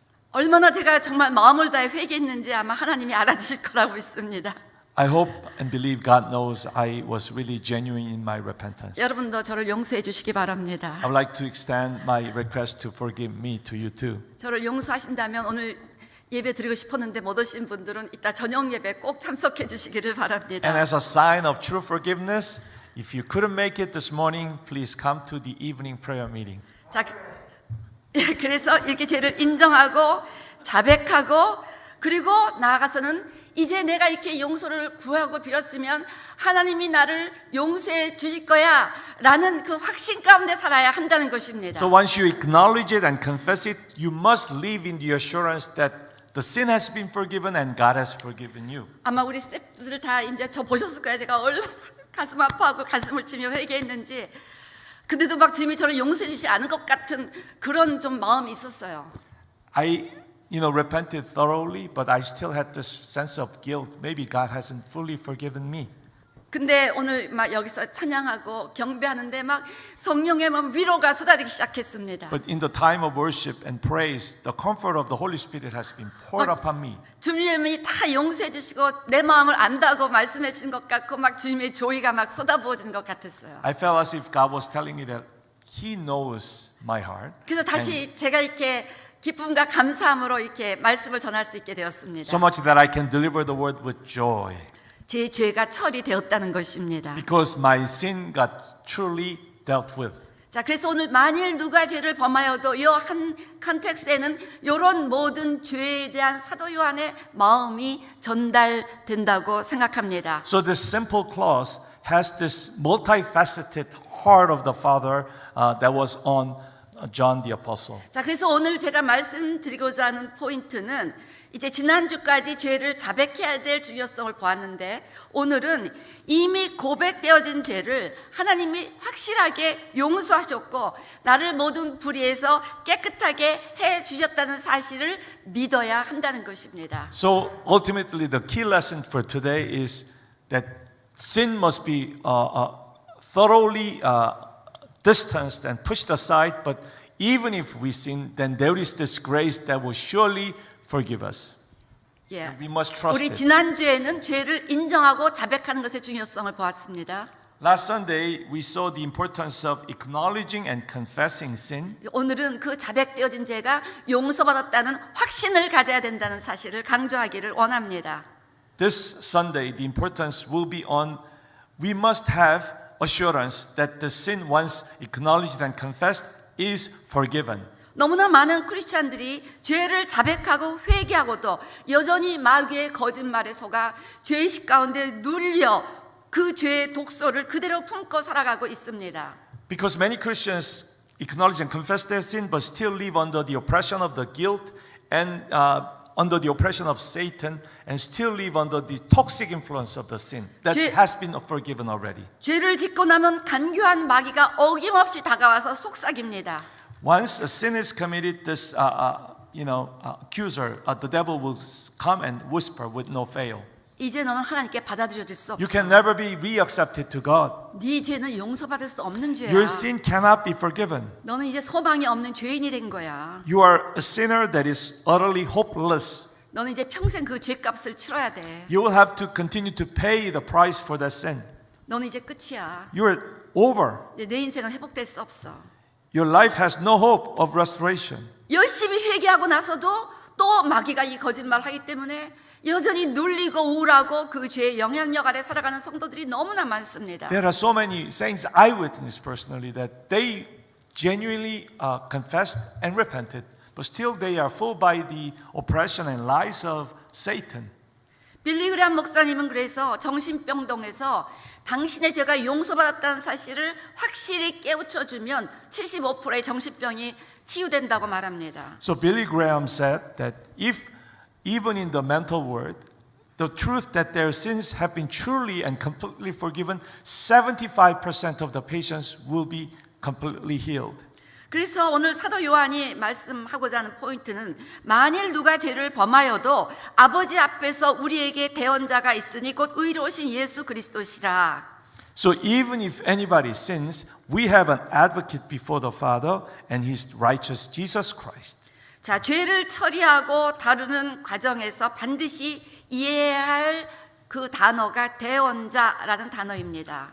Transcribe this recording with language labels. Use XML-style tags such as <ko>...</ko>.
<ko>얼마나 제가 정말 마음을 다해 회개했는지 아마 하나님이 알아주실 거라고 믿습니다.</ko> <en>I hope and believe God knows I was really genuine in my repentance.</en> <ko>여러분도 저를 용서해 주시기 바랍니다.</ko> <en>I would like to extend my request to forgive me to you too.</en> <ko>저를 용서하신다면 오늘 예배 드리고 싶었는데 못 오신 분들은 이따 저녁 예배 꼭 참석해 주시기를 바랍니다.</ko> <en>And as a sign of true forgiveness, if you couldn't make it this morning, please come to the evening prayer meeting.</en> <ko>자, 그래서 이렇게 죄를 인정하고 자백하고 그리고 나아가서는 이제 내가 이렇게 용서를 구하고 빌었으면 하나님이 나를 용서해 주실 거야 라는 그 확신 가운데 살아야 한다는 것입니다.</ko> <en>So once you acknowledge it and confess it, you must live in the assurance that the sin has been forgiven and God has forgiven you.</en> <ko>아마 우리 스태프들 다 이제 저 보셨을 거예요. 제가 얼마나 가슴 아파하고 가슴을 치며 회개했는지. 근데도 막 주님이 저를 용서해 주지 않은 것 같은 그런 좀 마음이 있었어요.</ko> <en>I repented thoroughly, but I still had this sense of guilt. Maybe God hasn't fully forgiven me.</en> <ko>근데 오늘 막 여기서 찬양하고 경배하는데 막 성령의 막 위로가 쏟아지기 시작했습니다.</ko> <en>But in the time of worship and praise, the comfort of the Holy Spirit has been poured upon me.</en> <ko>주님이 다 용서해 주시고 내 마음을 안다고 말씀해 주신 것 같고 막 주님의 조의가 막 쏟아부어지는 것 같았어요.</ko> <en>I felt as if God was telling me that He knows my heart.</en> <ko>그래서 다시 제가 이렇게 기쁨과 감사함으로 이렇게 말씀을 전할 수 있게 되었습니다.</ko> <en>So much that I can deliver the word with joy.</en> <ko>제 죄가 처리되었다는 것입니다.</ko> <en>Because my sin got truly dealt with.</en> <ko>자, 그래서 오늘 만일 누가 죄를 범하여도 이 한 컨텍스트에는 이런 모든 죄에 대한 사도 요한의 마음이 전달된다고 생각합니다.</ko> <en>So this simple clause has this multifaceted heart of the Father that was on John the Apostle.</en> <ko>자, 그래서 오늘 제가 말씀드리고자 하는 포인트는 이제 지난주까지 죄를 자백해야 될 중요성을 보았는데 오늘은 이미 고백되어진 죄를 하나님이 확실하게 용서하셨고 나를 모든 불의에서 깨끗하게 해 주셨다는 사실을 믿어야 한다는 것입니다.</ko> <en>So ultimately the key lesson for today is that sin must be thoroughly distanced and pushed aside, but even if we sin, then there is this grace that will surely forgive us.</en> <ko>예.</ko> <en>We must trust</en> <ko>우리</ko> <en>it.</en> <ko>지난주에는 죄를 인정하고 자백하는 것의 중요성을 보았습니다.</ko> <en>Last Sunday, we saw the importance of acknowledging and confessing sin.</en> <ko>오늘은 그 자백되어진 죄가 용서받았다는 확신을 가져야 된다는 사실을 강조하기를 원합니다.</ko> <en>This Sunday, the importance will be on we must have assurance that the sin once acknowledged and confessed is forgiven.</en> <ko>너무나 많은 크리스찬들이 죄를 자백하고 회개하고도 여전히 마귀의 거짓말에 속아 죄의식 가운데 눌려 그 죄의 독소를 그대로 품고 살아가고 있습니다.</ko> <en>Because many Christians acknowledge and confess their sin but still live under the oppression of the guilt and under the oppression of Satan and still live under the toxic influence of the sin that has been forgiven already.</en> <ko>죄를 짓고 나면 간교한 마귀가 어김없이 다가와서 속삭입니다.</ko> <en>Once a sin is committed, this accuser, the devil will come and whisper with no fail.</en> <ko>이제 너는 하나님께 받아들여질 수</ko> <en>You</en> <ko>없어.</ko> <en>can never be reaccepted to God.</en> <ko>네 죄는 용서받을 수 없는 죄야.</ko> <en>Your sin cannot be forgiven.</en> <ko>너는 이제 소망이 없는 죄인이 된 거야.</ko> <en>You are a sinner that is utterly hopeless.</en> <ko>너는 이제 평생 그 죄값을 치러야 돼.</ko> <en>You will have to continue to pay the price for that sin.</en> <ko>너는 이제 끝이야.</ko> <en>You are over.</en> <ko>이제 내 인생은 회복될 수 없어.</ko> <en>Your life has no hope of restoration.</en> <ko>열심히 회개하고 나서도 또 마귀가 이 거짓말을 하기 때문에 여전히 눌리고 우울하고 그 죄의 영향력 아래 살아가는 성도들이 너무나 많습니다.</ko> <en>There are so many saints I witnessed personally that they genuinely confessed and repented, but still they are fooled by the oppression and lies of Satan.</en> <ko>빌리 그레함 목사님은 그래서 정신병동에서 당신의 죄가 용서받았다는 사실을 확실히 깨우쳐주면 75%의 정신병이 치유된다고 말합니다.</ko> <en>So Billy Graham said that if even in the mental world, the truth that their sins have been truly and completely forgiven, 75% of the patients will be completely healed.</en> <ko>그래서 오늘 사도 요한이 말씀하고자 하는 포인트는 만일 누가 죄를 범하여도 아버지 앞에서 우리에게 대언자가 있으니 곧 의로우신 예수 그리스도시라.</ko> <en>So even if anybody sins, we have an advocate before the Father and His righteous Jesus Christ.</en> <ko>자, 죄를 처리하고 다루는 과정에서 반드시 이해해야 할 그 단어가 대언자라는 단어입니다.</ko>